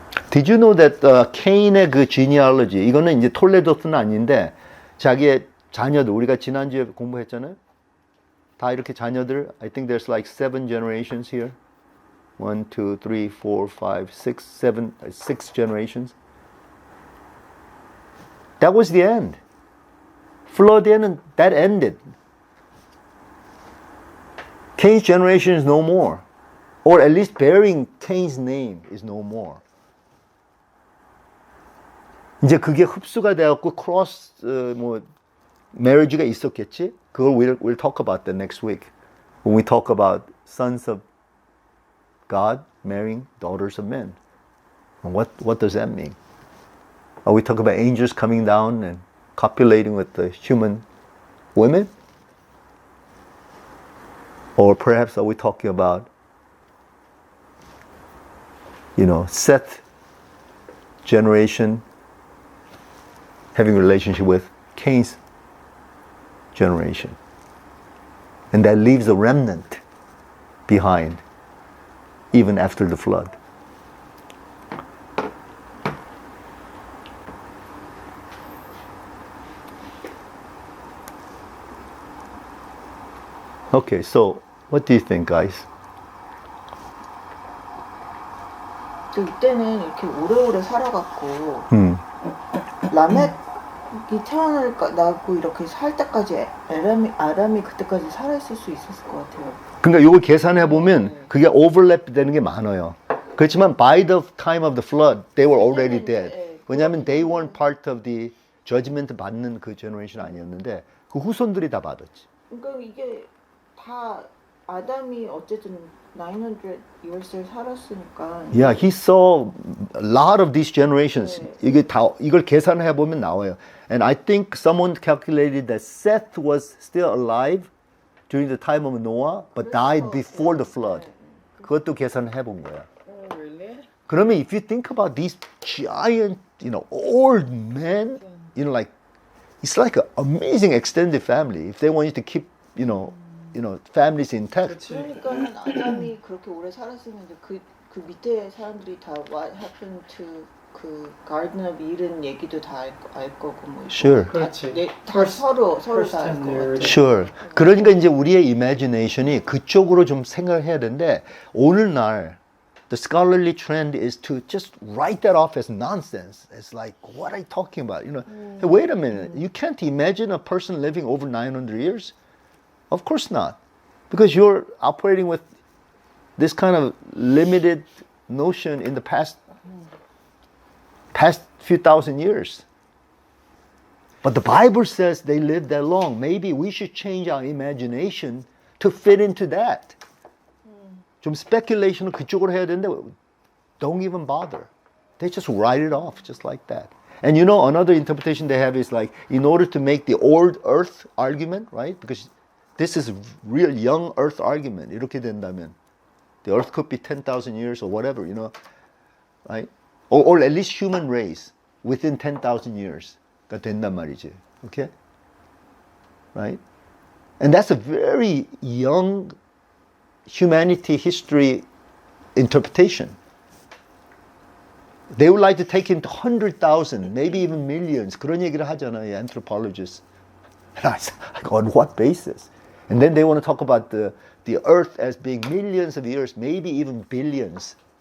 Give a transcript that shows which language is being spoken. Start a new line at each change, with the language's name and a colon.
English: Did you know that
Korean: 케인의 그 genealogy, 이거는 이제 톨레도스는 아닌데 자기의 자녀들, 우리가 지난주에 공부했잖아요. 다 이렇게 자녀들,
English: I think there's like 7 generations here. 1, 2, 3, 4, 5, 6, 7, 6 generations. That was the end. Flood, that ended. Cain's generation is no more. Or at least bearing Cain's name is no more.
Korean: 이제 그게 흡수가 되었고 cross marriage가 있었겠지. 그걸
English: we'll talk about that next week when we talk about sons of God marrying daughters of men. And what does that mean? Are we talking about angels coming down and copulating with the human women? Or perhaps are we talking about, Seth generation having a relationship with Cain's generation. And that leaves a remnant behind even after the flood. Okay, so what do you think, guys?
Korean: 이때는 이렇게 오래오래 살아갔고 라멕이 태어나고 이렇게 살 때까지 아람이 그때까지 살아있을 수 있었을 것 같아요. 그러니까 이걸 계산해 보면 그게 오버랩 되는 게 많아요. 그렇지만
English: by the time of the flood, they were already dead.
Korean: 왜냐하면
English: they weren't part of the judgment
Korean: 받는 그 제너레이션 아니었는데 그 후손들이 다 받았지. 그러니까 이게 다 아담이 어쨌든 900 years를 살았으니까.
English: Yeah, he saw a lot of these generations.
Korean: 이걸 계산해 보면 나와요.
English: And I think someone calculated that Seth was still alive during the time of Noah, but died before the flood.
Korean: 그것도 계산해 본 거야.
English: Oh, really?
Korean: 그러면
English: if you think about these giant, old men, like it's like an amazing extended family. If they wanted to keep, families intact.
Korean: 그러니까 아담이 그렇게 오래 살았으면 그 밑에 사람들이 다
English: what happened to
Korean: 그 Garden of Eden 얘기도 다 알 거고 뭐.
English: Sure.
Korean: 다 서로 다 알 것 같아요.
English: Sure.
Korean: 그러니까 이제 우리의 imagination이 그쪽으로 좀 생각을 해야 되는데 오늘날
English: the scholarly trend is to just write that off as nonsense. It's like, what are you talking about? Hey, wait a minute. You can't imagine a person living over 900 years? Of course not. Because you're operating with this kind of limited notion in the past few thousand years. But the Bible says they lived that long. Maybe we should change our imagination to fit into that.
Korean: 좀 speculation을 그쪽으로 해야 되는데
English: don't even bother. They just write it off just like that. And another interpretation they have is like, in order to make the old earth argument, right? Because this is real young earth argument.
Korean: 이렇게 된다면
English: the earth could be 10,000 years or whatever, right? Or at least human race within 10,000 years가
Korean: 된단 말이지.
English: Okay? Right? And that's a very young humanity history interpretation. They would like to take into 100,000, maybe even millions.
Korean: 그런 얘기를 하잖아요, anthropologists.
English: And I said, on what basis? And then they want to talk about the earth as being millions of years, maybe even billions